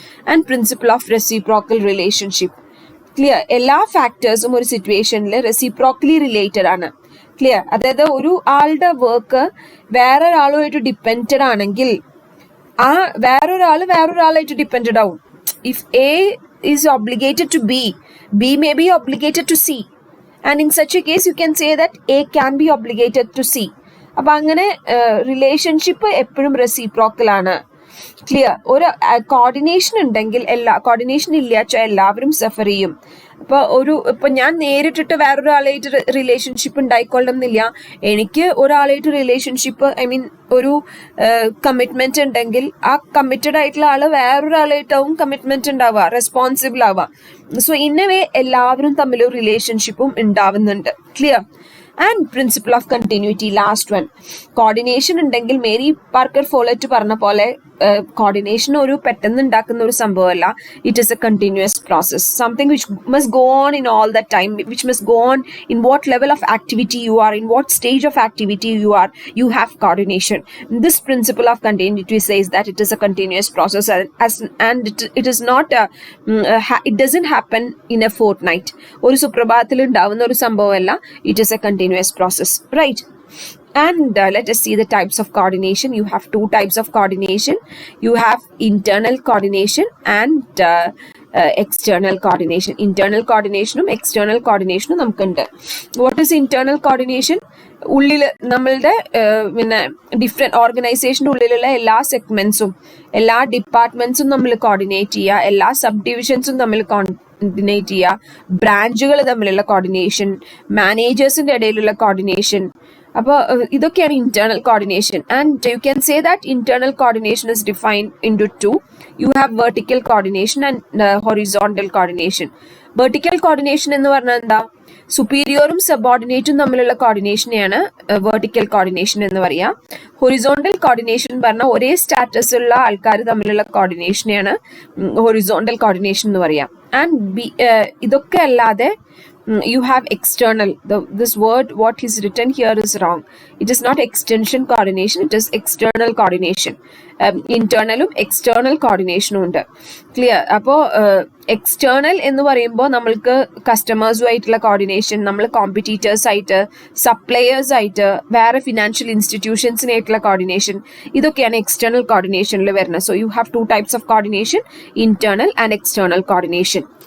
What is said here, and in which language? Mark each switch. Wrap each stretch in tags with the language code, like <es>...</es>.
<en>And principle of reciprocal relationship. Clear?</en> <ml>എല്ലാ ഫാക്ടേഴ്സും ഒരു സിറ്റുവേഷനിൽ റെസിപ്രോക്കലി റിലേറ്റഡ് ആണ്. ക്ലിയർ? അതായത് ഒരു ആളുടെ വർക്ക് വേറൊരാളുമായിട്ട് ഡിപ്പെൻഡഡ് ആണെങ്കിൽ ആ വേറൊരാളായിട്ട് ഡിപ്പെൻഡഡ് ആവും.</ml> <en>If A is obligated to B may be obligated to C, and in such a case you can say that A can be obligated to C.</en> <ml>അപ്പം അങ്ങനെ relationship എപ്പോഴും reciprocal ആണ്. Clear? ഒരു coordination ഉണ്ടെങ്കിൽ coordination ഇല്ലാച്ചാൽ എല്ലാവരും സഫർ ചെയ്യും. ഇപ്പൊ ഞാൻ നേരിട്ടിട്ട് വേറൊരാളായിട്ട് റിലേഷൻഷിപ്പ് ഉണ്ടായിക്കൊള്ളണം എന്നില്ല. എനിക്ക് ഒരാളായിട്ട് റിലേഷൻഷിപ്പ്, ഒരു കമ്മിറ്റ്മെന്റ് ഉണ്ടെങ്കിൽ ആ കമ്മിറ്റഡ് ആയിട്ടുള്ള ആള് വേറൊരാളായിട്ടാവും കമ്മിറ്റ്മെന്റ് ഉണ്ടാവുക, റെസ്പോൺസിബിൾ ആവുക.</ml> <en>so in a way</en> <ml>എല്ലാവരും തമ്മിൽ ഒരു റിലേഷൻഷിപ്പും ഉണ്ടാവുന്നുണ്ട്. Clear?</ml> <en>And principle of continuity, last one.</en> <ml>Coordination ഉണ്ടെങ്കിൽ മേരി പാർക്കർ ഫോളറ്റ് പറഞ്ഞ പോലെ കോർഡിനേഷൻ ഒരു പെട്ടെന്ന് ഉണ്ടാക്കുന്ന ഒരു സംഭവമല്ല.</ml> <en>It is a continuous process, something which must go on in all the time, which must go on in what level of activity you are, in what stage of activity you are, you have coordination. This principle of continuity says that it is a continuous process and it is not it doesn't happen in a fortnight.</en> <ml>ഒരു സുപ്രഭാതത്തിൽ ഉണ്ടാവുന്ന ഒരു സംഭവമല്ല.</ml> <en>It is a continuous process, right? And let us see the types of coordination. You have two types of coordination. You have internal coordination and external coordination. Internal coordination ഉം external coordination ഉം നമുക്കുണ്ട്. What is internal coordination?</en> <ml>ഉള്ളിൽ നമ്മളുടെ പിന്നെ different ഓർഗനൈസേഷൻ്റെ ഉള്ളിലുള്ള എല്ലാ സെഗ്മെൻസും എല്ലാ ഡിപ്പാർട്ട്മെൻറ്റ്സും നമ്മൾ കോർഡിനേറ്റ് ചെയ്യുക, എല്ലാ സബ് ഡിവിഷൻസും തമ്മിൽ കോർഡിനേറ്റ് ചെയ്യുക, ബ്രാഞ്ചുകൾ തമ്മിലുള്ള കോർഡിനേഷൻ, മാനേജേഴ്സിൻ്റെ ഇടയിലുള്ള കോർഡിനേഷൻ. അപ്പോൾ ഇതൊക്കെയാണ് internal coordination.</ml> <en>And you can say that internal coordination is defined into two. You have vertical coordination and horizontal coordination.</en> <ml>Vertical coordination എന്ന് പറഞ്ഞാൽ എന്താ? സുപ്പീരിയറും സബോർഡിനേറ്റും തമ്മിലുള്ള കോർഡിനേഷനെയാണ് വെർട്ടിക്കൽ കോർഡിനേഷൻ എന്ന് പറയാം. ഹൊറിസോണ്ടൽ കോർഡിനേഷൻ പറഞ്ഞാൽ ഒരേ സ്റ്റാറ്റസ് ഉള്ള ആൾക്കാർ തമ്മിലുള്ള കോർഡിനേഷനെയാണ് ഹൊറിസോണ്ടൽ കോർഡിനേഷൻ എന്ന് പറയാം.</ml> <en>and</en> <ml>ഇതൊക്കെ അല്ലാതെ</ml> <en>you have external. This word what is written here is wrong. It is not extension coordination, it is external coordination.</en> <ml>Internalum external coordination ഉണ്ട്. ക്ലിയർ? അപ്പോൾ എക്സ്റ്റേണൽ എന്ന് പറയുമ്പോൾ നമ്മൾക്ക് കസ്റ്റമേഴ്സുമായിട്ടുള്ള കോർഡിനേഷൻ, നമ്മൾ കോമ്പറ്റീറ്റേഴ്സ് ആയിട്ട്, സപ്ലയേഴ്സ് ആയിട്ട്, വേറെ ഫിനാൻഷ്യൽ ഇൻസ്റ്റിറ്റ്യൂഷൻസിനായിട്ടുള്ള കോർഡിനേഷൻ, ഇതൊക്കെയാണ് എക്സ്റ്റേണൽ കോർഡിനേഷനിൽ വരുന്നത്.</ml> <en>So you have two types of coordination, internal and external coordination.</en>